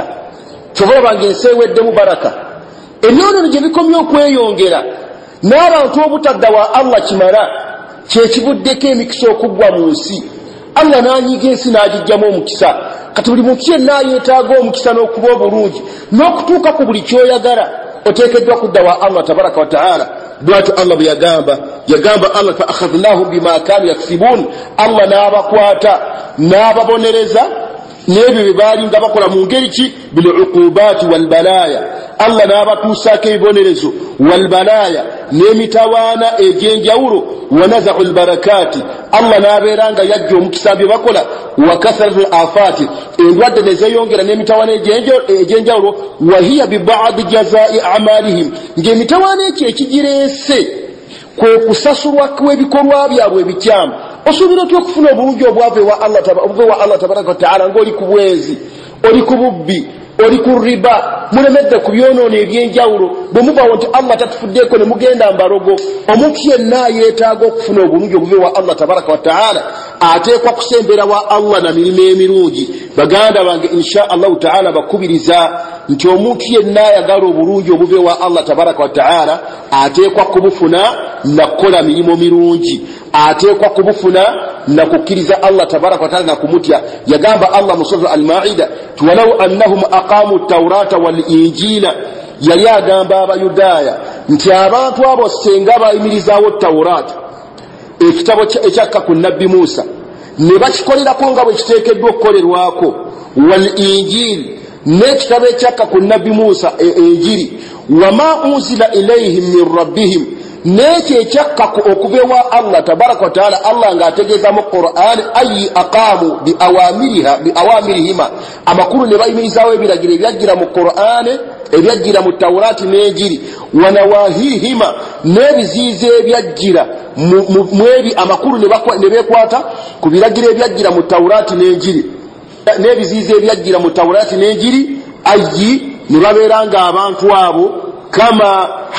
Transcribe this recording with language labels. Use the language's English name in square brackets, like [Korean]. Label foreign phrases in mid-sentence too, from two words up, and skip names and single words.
[Ganda] Kyova bange ensi eweddemu baraka. Emyonono gye bikomye okweyongera n'abantu obutadda wa Allah kimala, kyekivuddeko emikisa okuggwa mu nsi. Allah n'anyiga ensi n'agijjamu omukisa. Kati buli muntu yenna yeetaaga omukisa n'okuba obulungi n'okutuuka ku buli kyoyagala, oteekeddwa kudda wa Allah [Arabic] تبارك وتعالى. [Ganda] Bw'atyo Allah bwe yagamba Allah [Arabic] فأخذناهم بما كانوا يكسبون, [Ganda] Allah n'abakwata n'ababonereza n'ebyo bye baali nga bakola mu ngeri ki? [Arabic] بالعقوبات والبلايا. [Ganda] Allah n'abatuusaako ebibonerezo [Arabic] والبلايا [Ganda] n'emitawaana egy'enjawulo. [Arabic] ونزع البركة, [Ganda] Allah n'abeeranga yajja omukisa bye bakola. [Arabic] وكثرة الآفات, [Ganda] endwadde ne zeeyongera n'emitawaana egy'enjawulo. [Arabic] وهي ببعض جزاء أعمالهم, [Ganda] ng'emitawaana ekyo ekigireese kwe kusasulwa kw'ebikolwa byabwe ebikyamu osobola otya okufuna obulungi obwava ewa Allah [Arabic] تبارك وتعالى [Ganda] ng'oli ku bwezi oli ku bubbi oli ku riba mulemedde ku byonoono ebyenjawulo bwe mubawo nti Allah tatufuddeeko ne mugenda mbarogo omuntu yenna yeetaaga okufuna obulungi obuva ewa Allah [Arabic] تبارك وتعالى [Ganda] ateekwa kusembera wa Allah na mirimu emirungi baganda bange [Arabic] إن شاء الله تعالى [Ganda] bakubiriza nti omuntu yenna ayagala obulungi obuva ewa Allah [Arabic] تبارك وتعالى [Ganda] ateekwa kubufuna na kukola mirimu mirungi ateekwa kubufuna na kukkiriza Allah [Arabic] تبارك وتعالى [Ganda] na kumutya yagamba Allah mu sura al-Maida [Arabic] ولو أنهم أقاموا التوراة والإنجيل [Ganda] yali agamba abayudaaya nti abantu abo senga bayimirizaawo Tawurata ekitabo ekyakka ku nabbi Musa ne bakikolerako nga bwe kiteekeddwa okukolerwako wal-injili n'ekitabo ekyakka ku nabbi Musa enjiri [Arabic] وما أنزل إليهم من ربهم [Ganda] n'ekyo ekyakka okuva ewa Allah [Arabic] تبارك وتعالى [Ganda] Allah ng'ategeeza mu Qur'an [Arabic] أي أقاموا بأوامرهما [Ganda] amakulu ne bayimirizaawo ebiragiro ebyajjira mu Qur'an ebyajjira mu Tawurati n'enjiri wanawahihima n'ebiziizo ebyajjira mwebi amakulu ne beekwata ku biragiro ebyajjira mu Tawurati n'enjiri n'ebiziizo ebyajjira mu Tawurati n'enjiri ayi ne babeeranga abantu abo kama